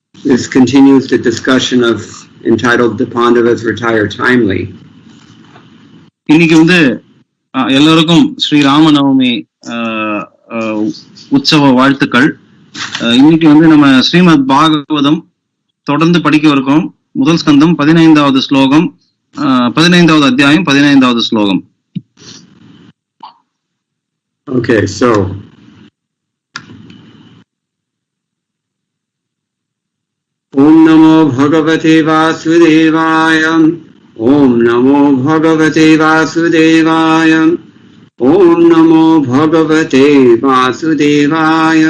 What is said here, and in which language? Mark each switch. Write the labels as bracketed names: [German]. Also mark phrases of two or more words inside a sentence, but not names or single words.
[English] This continues the discussion of entitled The Pandavas Retire Timely. [Tamil] இன்னைக்கு எல்லோருக்கும் ஸ்ரீ ராமநவமி உற்சவ வாழ்த்துக்கள். இன்னைக்கு நம்ம ஸ்ரீமத் பாகவதம் தொடர்ந்து படிக்க இருக்கோம். முதல் ஸ்கந்தம் 15வது ஸ்லோகம், 15வது அத்தியாயம் 15வது ஸ்லோகம். [English] Okay, so [Sanskrit] ओम् नमो भगवते वासुदेवाय. ओम् नमो भगवते वासुदेवाय. ओम् नमो भगवते वासुदेवाय.